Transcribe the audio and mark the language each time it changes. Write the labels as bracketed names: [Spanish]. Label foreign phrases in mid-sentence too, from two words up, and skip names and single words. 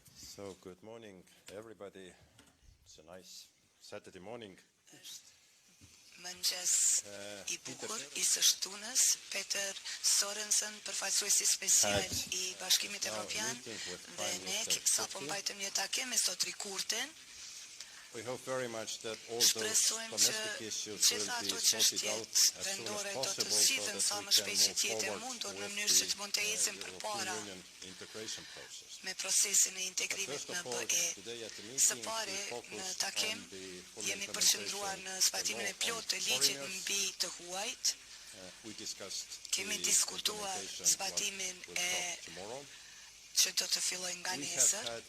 [English] So, good morning, everybody. It's a nice Saturday morning. [Albanian] Mëngjes I bukur I së shtunës, Peter Sorensen, përfaqësuesi special I Bashkimit Evropian, dhe ne sapo mbajtëm një takim me Zotri Kurtin. [English] We hope very much that all those domestic issues will be sorted out as soon as possible so that we can move forward with the European integration process. [Albanian] Me procesin e integrimit në BE. Së pari, në takim, jemi përqendruar në zbatimin e plotë të ligjit mbi të huajt. Kemi diskutuar zbatimin e që do të filloj nga nesër.